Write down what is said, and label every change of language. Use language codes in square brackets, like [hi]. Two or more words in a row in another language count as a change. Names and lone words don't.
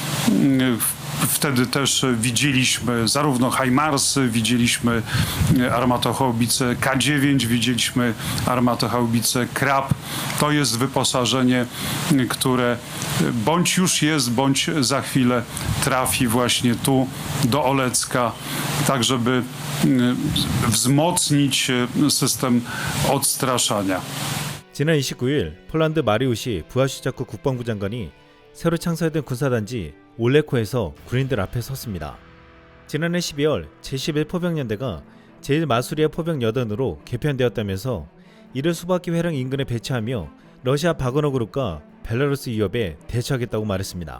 [pl] Wtedy też widzieliśmy zarówno HIMARSy, widzieliśmy armatohaubice K9, widzieliśmy armatohaubice Krab. To jest wyposażenie, które bądź już jest, bądź za chwilę trafi właśnie tu do Olecka, tak żeby wzmocnić system odstraszania. [ko] 지난 29일 폴란드 마리우시 부하슈자크 국방부 장관이 새로 창설된 군사단지 올레코에서 군인들 앞에 섰습니다. 지난해 12월 제11포병연대가 제1마수리아 포병여단으로 개편되었다면서 이를 수바키 회령 인근에 배치하며 러시아 바그너 그룹과 벨라루스 위협에 대처하겠다고 말했습니다.